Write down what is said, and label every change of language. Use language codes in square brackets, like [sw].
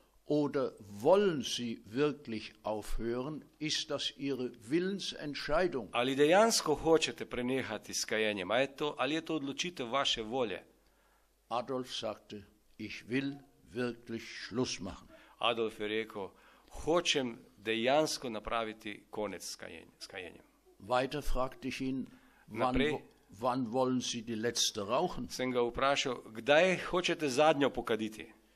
[de] oder wollen Sie wirklich aufhören? Ist das Ihre Willensentscheidung? [sl] Ali dejansko hočete prenehati s kajenjem? Ali je to odločitev vaše volje? [de] Adolf sagte, ich will wirklich Schluss machen. [sl] Adolf je rekel, hočem dejansko napraviti konec s kajenjem. [de] Weiter fragte ich ihn, wann wollen Sie die letzte rauchen? [sl] Sem ga vprašal, kdaj hočete zadnjo pokaditi?